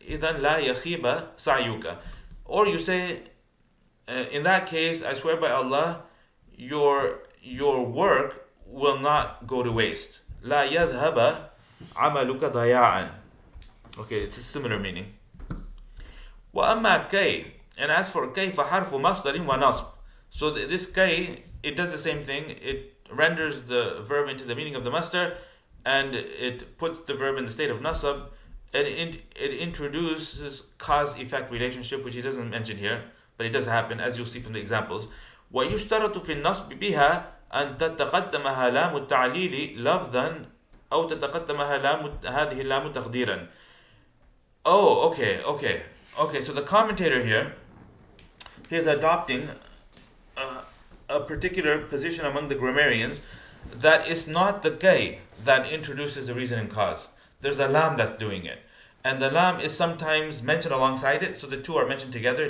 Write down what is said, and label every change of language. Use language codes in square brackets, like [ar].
[ar] إِذَن لَا يَخِيبَ سَعْيُكَ. [en] Or you say, in that case, I swear by Allah, your work will not go to waste. [ar] لَا يَذْهَبَ عَمَلُكَ ضَيَاعًا. [en] Okay, it's a similar meaning. [ar] وَأَمَّا كَيْ. [en] And as for [ar] كَيْ فَحَرْفُ مَصْدَرٍ وَنَصْبٍ. [en] So this كَيْ, it does the same thing. It renders the verb into the meaning of the masdar, and it puts the verb in the state of nasab, and it introduces cause-effect relationship, which he doesn't mention here, but it does happen, as you'll see from the examples. [ar] وَيُشْتَرَطُ فِي النَّصْبِ بِهَا أَن تَتَقَدَّمَهَا لَامُ التَّعْلِيلِ لَفْظًا أو تتقدمها هذه اللام تقديرا. [en] Oh, okay. So the commentator here, he is adopting a particular position among the grammarians that it's not the kay that introduces the reason and cause. There's a lam that's doing it. And the lam is sometimes mentioned alongside it, so the two are mentioned together.